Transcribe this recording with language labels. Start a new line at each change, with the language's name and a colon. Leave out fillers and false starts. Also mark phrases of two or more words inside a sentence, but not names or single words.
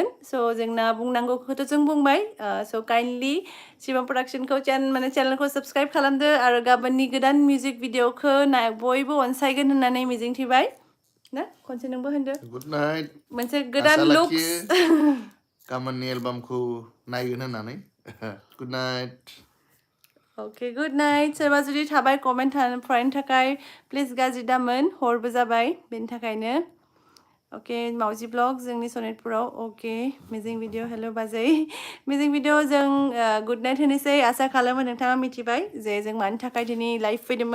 Bodo: स' जोंना बुंनांगौखौथ' जों बुंबाय. स' काइन्डलि शिवम प्रडाक्शनखौ माने चेनेलखौ साबस्क्राइब खालामदो आरो गाबोननि गोदान मिउजिक भिडिअखौ बयबो अनसायगोन होननानै मिजिंथिबाय. ना खनसे नोंबो होनदो.
English: good night.
Bodo: मोनसे गोदान लुक्स. गाबोननि एलबामखौ नायगोन होननानै.
English: good night. Okay, good night.
Bodo: सोरबा जुदि थाबाय कमेन्ट फरायनो थाखाय प्लिज गाज्रि दामोन. हरबो जाबाय बेनि थाखायनो. अके मावजि ब्लग जोंनि सनितपुराव. अके मिजिं भिडिअ हेल' बाजै. मिजिं भिडिअ जों
English: good night
Bodo: होनोसै. आसा खालामो नोंथाङा मिथिबाय जे जों मानि थाखाय दिनै लाइभ फैदोंमोन.